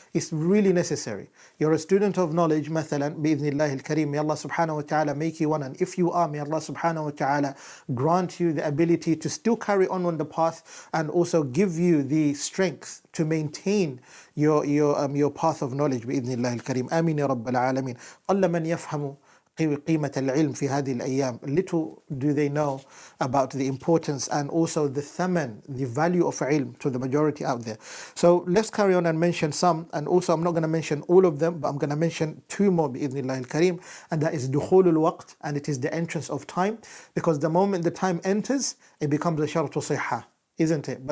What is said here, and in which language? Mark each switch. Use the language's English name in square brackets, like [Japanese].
[English] It's really necessary. You're a student of knowledge, mathalan, bi'idhnillah al-kareem. May Allah subhanahu wa ta'ala make you one. And if you are, may Allah subhanahu wa ta'ala grant you the ability to still carry on the path, and also give you the strength to maintain your path of knowledge [Arabic] بإذن الله الكريم. آمين يا رب العالمين. قل من يفهم قيمة العلم في هذه الأيام. [English] Little do they know about the importance and also the thaman, the value of ilm to the majority out there. So let's carry on and mention some, and also I'm not going to mention all of them, but I'm going to mention two more [Arabic] بإذن الله الكريم, [English] and that is دخول الوقت, and it is the entrance of time, because the moment the time enters, it becomes a شرط صحة, isn't it?